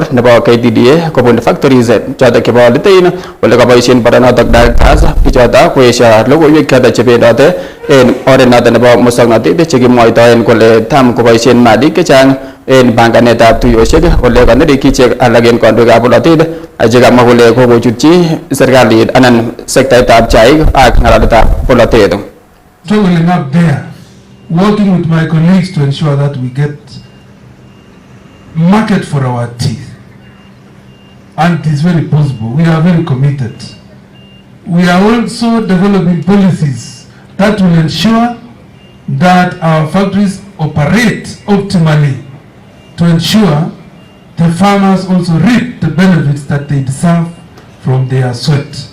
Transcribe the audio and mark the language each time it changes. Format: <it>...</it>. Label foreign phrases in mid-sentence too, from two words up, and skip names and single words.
<kln>nebo KTDA kobun factories chotok chebo Litein ole kaboisien boronotok directors bichotok koesio logoiwek chotok chebendote en oret notok nebo musoknotet chekimwoitoen kole tam koboisien malik chechang en banganetab tuiyosiek ole kanerikyi ichek alak en kandoikab bolotet chekamwa kole kokochutyi serikalit anan sektaitab chaik ak ng'alaletab bolotet.</kln> <en>Struggling up there, working with my colleagues to ensure that we get market for our teeth. And it is very possible. We are very committed. We are also developing policies that will ensure that our factories operate optimally to ensure the farmers also reap the benefits that they deserve from their sweat.</en>